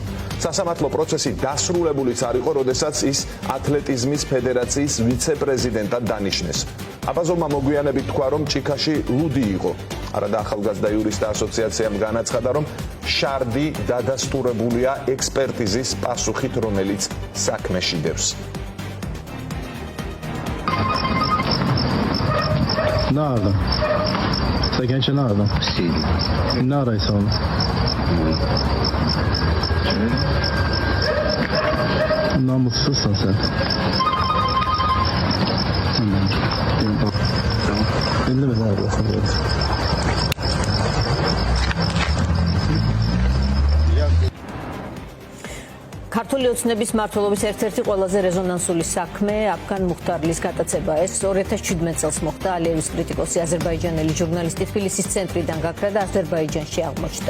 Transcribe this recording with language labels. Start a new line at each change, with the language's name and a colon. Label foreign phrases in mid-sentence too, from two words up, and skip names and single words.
Georgian: სასამართლო პროცესი დასრულებულიც არ იყო, როდესაც ის ათლეტიზმის ფედერაციის ვიცე-პრეზიდენტად დანიშნეს. აბაზოვმა მოგვიანებით თქვა, რომ ჭიქაში ლუდი იყო. არადა ახალგაზრდა იურისტთა ასოციაციამ განაცხადა, რომ შარდი დადასტურებულია ექსპერტიზის პასუხით, რომელიც საქმეში დევს.
Portuguese: Nada. Você quer encher nada? Sim. Nada isso.
Turkish: Namussuzsun sen. Elli mi nerede?
Georgian: ქართული ოცნების მმართველობის ერთ-ერთი ყველაზე რეზონანსული საქმე აფგან მუხტარლის გატაცება. ეს 2017 წელს მოხდა. ალიევის კრიტიკოსი აზერბაიჯანელი ჟურნალისტი თბილისის ცენტრიდან გაქრა და აზერბაიჯანში აღმოჩნდა.